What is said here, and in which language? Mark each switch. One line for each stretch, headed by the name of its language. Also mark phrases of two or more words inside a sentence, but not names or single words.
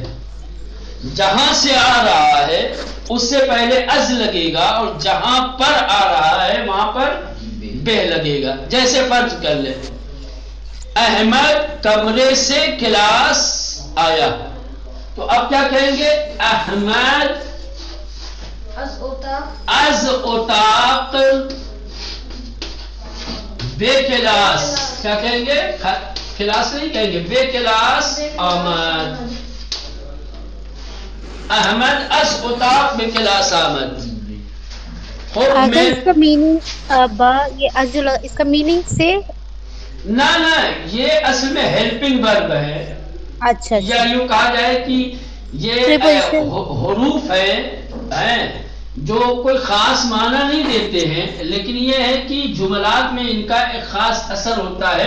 Urdu: جہاں سے آ رہا ہے اس سے پہلے از لگے گا، اور جہاں پر آ رہا ہے وہاں پر بے لگے گا. جیسے فرض کر لیں احمد کمرے سے کلاس آیا، تو اب کیا کہیں گے؟
Persian: احمد از اتاق بے کلاس.
Urdu: کیا کہیں گے؟ کلاس نہیں کہیں گے،
Persian: بے کلاس آمد. احمد از اتاق بے کلاس آمد.
Urdu: اگر اس کا میننگ با یہ ازل، اس کا میننگ سے نہ یہ اصل میں
English: helping verb
Urdu: ہے. اچھا یا یوں کہا جائے کہ یہ حروف ہیں جو کوئی خاص معنی نہیں دیتے ہیں، لیکن یہ ہے کہ جملات میں ان کا ایک خاص اثر ہوتا ہے.